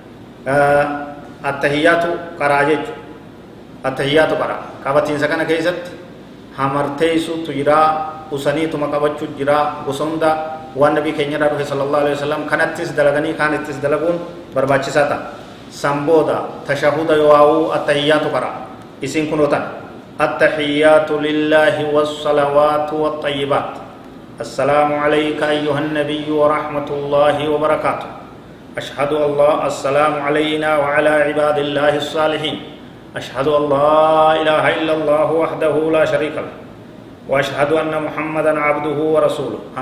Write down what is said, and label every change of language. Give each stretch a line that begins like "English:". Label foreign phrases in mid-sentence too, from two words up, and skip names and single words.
Oromo: attahiyyaatu qaraa jechuudha attahiyyaatu qaraa qabatiinsa kana keessatti hamarteessutu jiraa usaniituma qabachuu jiraa gosa hunda waan nabii keenya irraa dhufe
Arabic: صلى الله عليه وسلم
Oromo: kanattis dalaganii kaanittis dalaguun barbaachisaa ta'a san booda tashahuda yowaa'uu attahiyyaatu qaraa isiin kunoo tan
Arabic: التحيات لله والصلوات والطيبات السلام عليك أيها النبي ورحمة الله وبركاته أشهد الله السلام علينا وعلى عباد الله الصالحين أشهد أن لا إله إلا الله وحده لا شريك له وأشهد أن محمدا عبده ورسوله